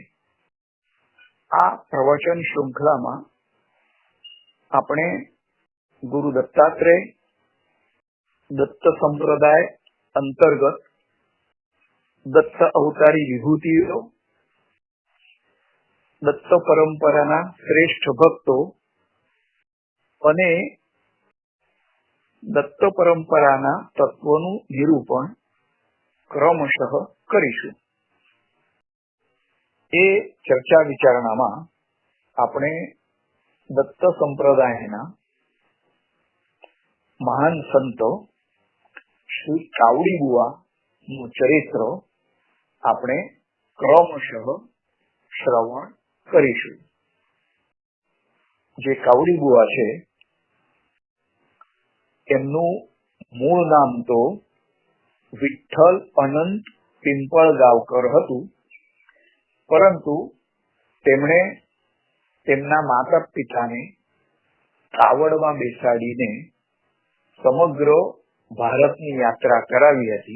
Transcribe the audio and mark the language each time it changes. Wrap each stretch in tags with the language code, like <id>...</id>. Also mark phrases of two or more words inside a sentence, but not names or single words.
<gu>આ પ્રવચન શ્રૃંખલામાં આપણે ગુરુ દત્તાત્રેય દત્ત સંપ્રદાય અંતર્ગત દત્ત અવતારી વિભૂતિઓ, દત્ત પરંપરાના શ્રેષ્ઠ ભક્તો અને દત્ત પરંપરાના તત્વોનું નિરૂપણ ક્રમશઃ કરીશું। એ ચર્ચા વિચારણામાં આપણે દત્ત સંપ્રદાયના મહાન સંત શ્રી કાવડી બુવાનું ચરિત્ર આપણે ક્રમશઃ શ્રવણ કરીશું। જે કાવડી બુવા છે એમનું મૂળ નામ તો વિઠ્ઠલ અનંત પિંપળગાંવકર હતું, પરંતુ તેમણે તેમના માતા પિતાને કાવડમાં બેસાડીને સમગ્ર ભારતની યાત્રા કરાવી હતી।</gu>